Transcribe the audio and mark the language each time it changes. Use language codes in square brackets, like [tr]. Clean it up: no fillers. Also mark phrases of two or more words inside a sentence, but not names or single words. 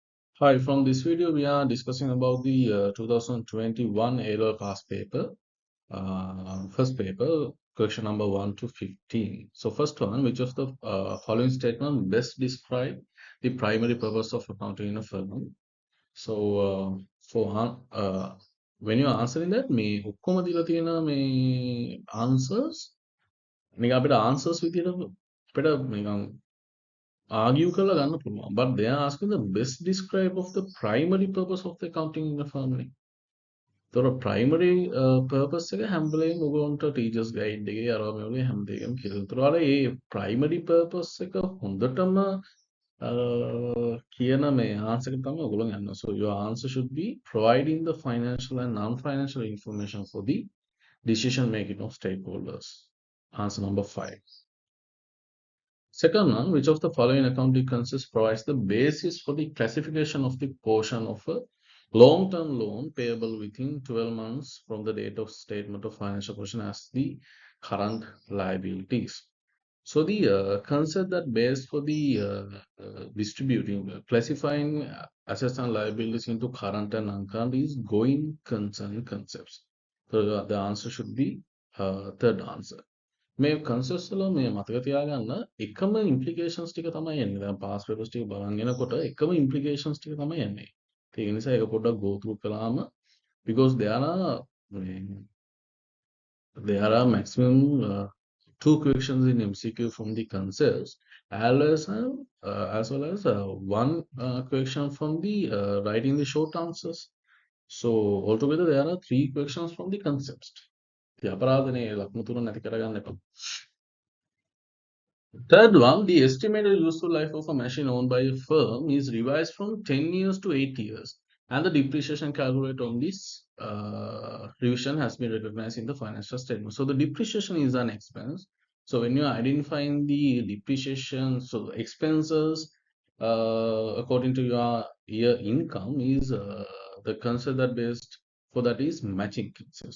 [en] Hi, from this video, we are discussing about the 2021 A-level past paper, first paper, question number 1 to 15. So first one, which of the following statement best describe the primary purpose of accounting in a firm? So when you are answering that, [si] මේ ඔක්කොම දීලා තියෙන මේ answers නිකන් අපිට answers විදියට අපිට නිකන් argue කරලා ගන්න පුළුවන්. [en] But they are asking the best describe of the primary purpose of the accounting in the firm නේ. [si] ඒතකොට [en] primary purpose [si] එක හැම වෙලේම ඔයගොල්ලන්ට [en] teachers guide [si] එකේ අරවා මේ වගේ හැම දෙයකම කියලා. ඒතකොට අර ඒ [en] primary purpose [si] එක හොඳටම කියන මේ answer එක තමයි ඔයගොල්ලෝ යන්නේ. [en] So your answer should be providing the financial and non-financial information for the decision making of stakeholders. Answer number 5. Second one, which of the following accounting concepts provides the basis for the classification of the portion of a long-term loan payable within 12 months from the date of statement of financial position as the current liabilities? So the concept that based for the distributing, classifying assets and liabilities into current and non-current is going concern concepts. So the answer should be third answer. [si] මේ කන්සෙප්ට්ස් වල මේ මතක තියාගන්න එකම ඉම්ප්ලිකේෂන්ස් ටික තමයි එන්නේ. දැන් [en] past papers [si] ටික බලන් එනකොට එකම ඉම්ප්ලිකේෂන්ස් ටික තමයි එන්නේ. ඒක නිසා ඒක පොඩ්ඩක් [en] go through කළාම because there are maximum two questions in MCQ from the concepts as well as one question from the writing the short answers. So altogether there are three questions from the concepts. [si] ඉතින් අපරාධනේ ලකුණු තුන නැති කරගන්න එපා. [en] Third one, the estimated useful life of a machine owned by a firm is revised from 10 years to 8 years, and the depreciation calculated on this revision has been recognized in the financial statement. So the depreciation is an expense. So when you are identifying the depreciation, so the expenses according to your year income is the concept that based for that is matching concept.